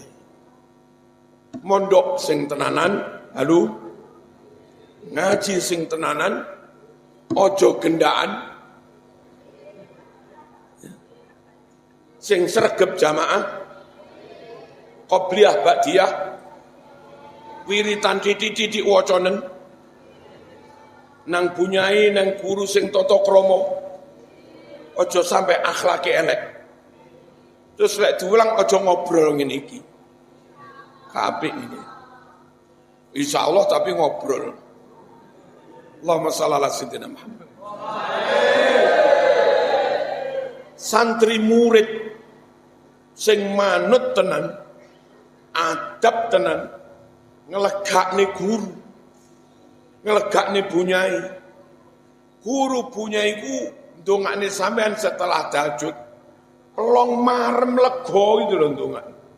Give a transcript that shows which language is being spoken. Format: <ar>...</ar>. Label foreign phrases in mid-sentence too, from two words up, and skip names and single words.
<jv>Mondok sing tenanan, halu ngaji sing tenanan, ojo gendaan, sing sregep jamaah,</jv> <ar>قبلية بعدية,</ar> <jv>wiritan titik waconen, nang bunyai nang guru sing tata krama, ojo sampai akhlake elek. Terus lek diulang ojo ngobrol ngene iki. Kabeh ini. Insyaallah tapi ngobrol.</jv> <ar>اللهم صل على سيدنا محمد.</ar> <jv>Santri murid sing manut tenan, adab tenan, ngelegakne guru, ngelegakne bunyai. Guru bunyai ku ndongakne sampean setelah tahajud, pelong marem lega itu lho ndongakne.</jv>